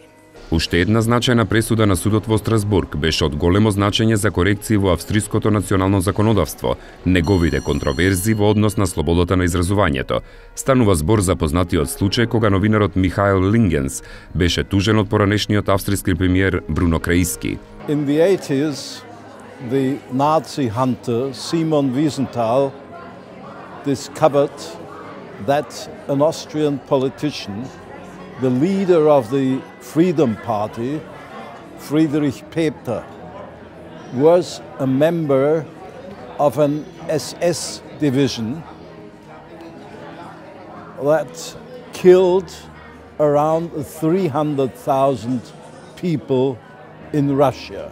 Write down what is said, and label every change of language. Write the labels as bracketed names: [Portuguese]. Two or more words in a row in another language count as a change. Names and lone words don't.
[Macedonian] Уште една значајна пресуда на Судот во Стразбург беше од големо значење за корекции во австриското национално законодавство, неговите контроверзии во однос на слободата на изразувањето. Станува збор за познатиот случај кога новинарот Михаел Лингенс беше тужен од поранешниот австриски премиер Бруно Краиски. [English] In the 80s, the Nazi hunter Simon Wiesenthal discovered that an Austrian politician, the leader of the Freedom Party, Friedrich Peter, was a member of an SS division that killed around 300,000 people in Russia.